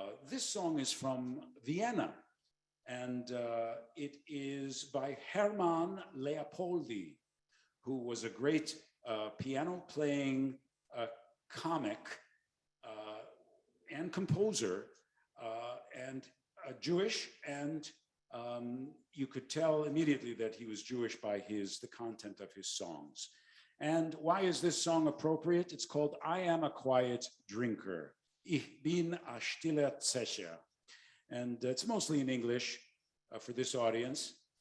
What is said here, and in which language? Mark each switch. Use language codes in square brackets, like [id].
[en] This song is from Vienna, and it is by Hermann Leopoldi, who was a great piano-playing comic and composer, and Jewish, and you could tell immediately that he was Jewish by the content of his songs. And why is this song appropriate? It's called I Am a Quiet Drinker. [yi] Ich bin a stiller Zecher. [en] And it's mostly in English for this audience.